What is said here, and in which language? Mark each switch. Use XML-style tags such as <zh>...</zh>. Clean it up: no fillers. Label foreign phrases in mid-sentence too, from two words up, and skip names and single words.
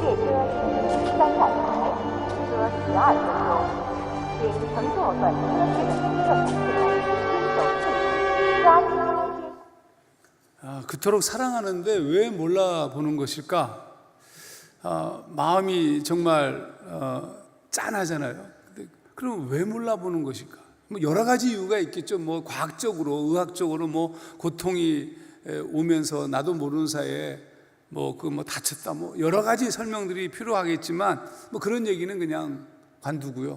<zh>列车经3站台，车12分钟，请乘坐本车次的旅客同志们遵守秩序，抓紧时间。</zh> <ko>그토록 사랑하는데 왜 몰라보는 것일까? 마음이 정말 짠하잖아요. 근데 그럼 왜 몰라보는 것일까? 뭐 여러 가지 이유가 있겠죠. 뭐 과학적으로, 의학적으로 뭐 고통이 오면서 나도 모르는 사이에 뭐 다쳤다, 뭐 여러 가지 설명들이 필요하겠지만 뭐 그런 얘기는 그냥 관두고요.</ko>